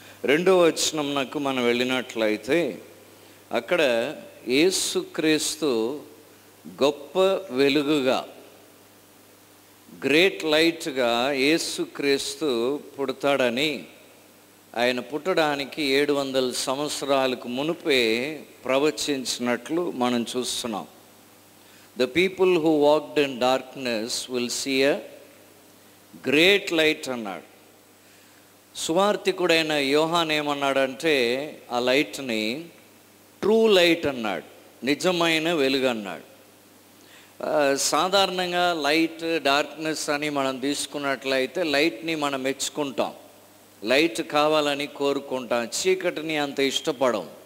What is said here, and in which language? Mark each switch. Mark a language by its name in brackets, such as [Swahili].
[Telugu] 2వ వచనంకు మనం వెళ్ళినట్లయితే అక్కడ యేసుక్రీస్తు గొప్ప వెలుగుగా, గ్రేట్ లైట్గా యేసుక్రీస్తు పుడతాడని, ఆయన పుట్టడానికి 700 సంవత్సరాలకు మునుపే ప్రవచించినట్లు మనం చూస్తున్నాం. [English] The people who walked in darkness will see a great light [Telugu] అన్నాడు. సువార్తికుడైన యోహాన్ ఏమన్నాడంటే ఆ లైట్ని ట్రూ లైట్ అన్నాడు, నిజమైన వెలుగు అన్నాడు. సాధారణంగా లైట్, డార్క్నెస్ అని మనం తీసుకున్నట్లయితే లైట్ని మనం మెచ్చుకుంటాం, లైట్ కావాలని కోరుకుంటాం, చీకటిని అంత ఇష్టపడం.